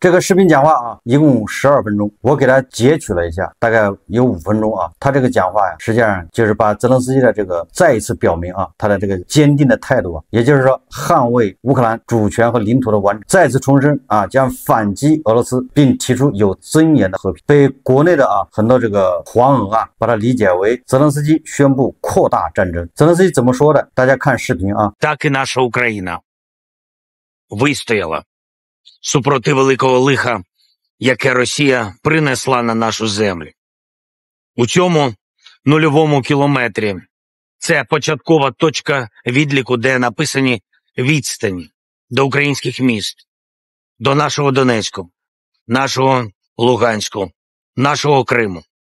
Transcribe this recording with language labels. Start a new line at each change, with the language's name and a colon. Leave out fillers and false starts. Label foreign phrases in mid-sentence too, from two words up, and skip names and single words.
Chinese: 这个视频讲话一共12分钟，我给他截取了一下，大概有5分钟他这个讲话实际上就是把泽连斯基的这个再一次表明他的这个坚定的态度也就是说捍卫乌克兰主权和领土的完整，再次重申将反击俄罗斯，并提出有尊严的和平。被国内的很多这个黄俄把它理解为泽连斯基宣布扩大战争。泽连斯基怎么说的？大家看视频
Ukrainian: Так і наша Україна вистояла супроти великого лиха, яке Росія принесла на нашу землю. У цьому нульовому кілометрі це початкова точка відліку, де написані відстані до українських міст, до нашого Донецьку, нашого Луганську, нашого Криму.